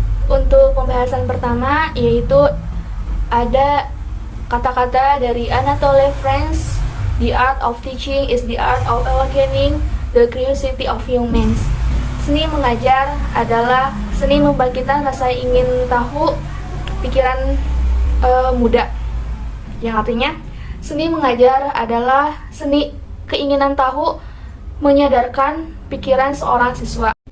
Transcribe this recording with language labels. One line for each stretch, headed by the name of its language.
Indonesian: Untuk pembahasan pertama yaitu ada kata-kata dari Anatole France.
English: The art of teaching is the art of awakening the curiosity of humans.
Indonesian: Seni mengajar adalah seni membangkitkan rasa ingin tahu pikiran muda. Yang artinya, seni mengajar adalah seni keinginan tahu menyadarkan pikiran seorang siswa.